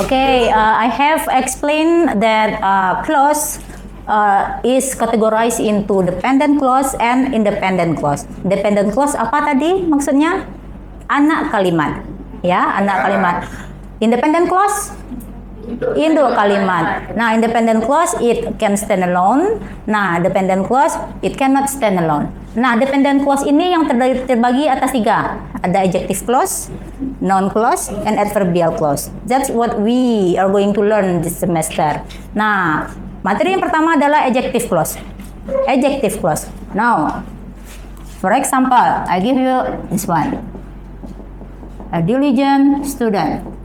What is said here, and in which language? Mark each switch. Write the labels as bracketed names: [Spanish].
[English] Okay, I have explained that clause is categorized into dependent clause and independent clause. [Indonesian] Dependent clause apa tadi maksudnya? Anak kalimat, ya, anak kalimat. Independent clause? Induk kalimat. [English] Nah, independent clause it can stand alone. Nah, dependent clause it cannot stand alone. [Indonesian] Nah, dependent clause ini yang terbagi atas 3. Ada adjective clause, noun clause, and adverbial clause. [English] That's what we are going to learn this semester. [Indonesian] Nah, materi yang pertama adalah adjective clause. [English] Adjective clause. Now, for example, I give you this one. A diligent student.